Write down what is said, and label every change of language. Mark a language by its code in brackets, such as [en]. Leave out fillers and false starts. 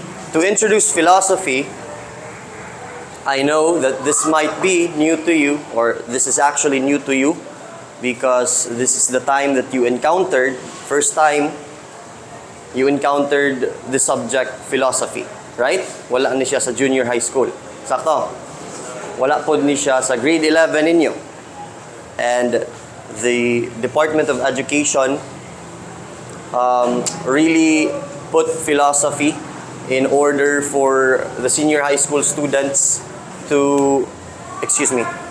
[en] To introduce philosophy, I know that this might be new to you, or this is actually new to you, because this is the time that you encountered, first time you encountered the subject philosophy, right? [ceb] Wala ni siya sa junior high school. Sakto? Wala po ni siya sa grade 11 ninyo. [en] And the Department of Education really put philosophy in order for the senior high school students to, excuse me,